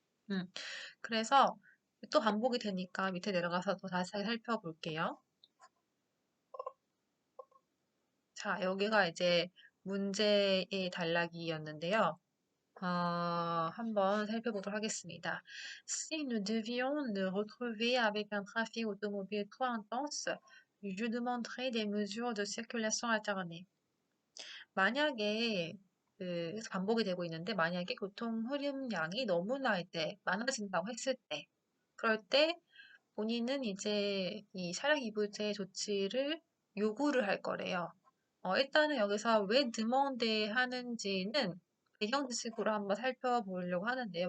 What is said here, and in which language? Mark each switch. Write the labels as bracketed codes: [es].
[ko] 음, 그래서 또 반복이 되니까 밑에 내려가서 더 자세하게 살펴볼게요. 자, 여기가 이제 문제의 단락이었는데요. 한번 살펴보도록 하겠습니다. [fr] Si nous devions nous retrouver avec un trafic automobile trop intense, je demanderai des mesures de circulation alternées. [ko] 만약에 그래서 반복이 되고 있는데 만약에 교통 흐름량이 너무나 이제 많아진다고 했을 때 그럴 때 본인은 이제 이 차량 이부제 조치를 요구를 할 거래요. 일단은 여기서 왜 드monde 하는지는 배경 지식으로 한번 살펴보려고 하는데요.